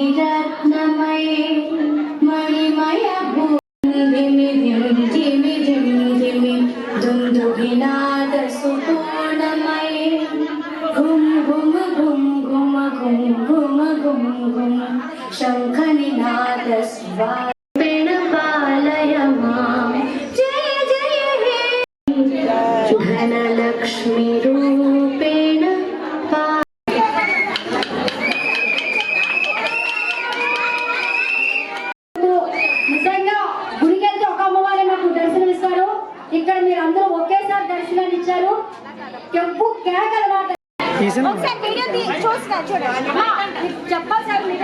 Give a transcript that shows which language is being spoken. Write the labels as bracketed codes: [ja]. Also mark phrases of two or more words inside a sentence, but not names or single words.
[sa] रत्नमये मणिमय धिमि धिमि धिमि दुन्दुभिनाद सुपूर्णमये घुम घुम घुम घुम घुम घुम घुम घुम शङ्खनिनाद स्वापेन पालय मां जय जय हे धनलक्ष्मी रूपेण [te] నిజంగా గుడికి వెళ్తే ఒక అమ్మవారే మాకు దర్శనం ఇస్తారు. ఇక్కడ మీరు అందరూ ఒకేసారి దర్శనాన్ని ఇచ్చారు. కెంపు కేకల మాట చెప్పాలి సార్.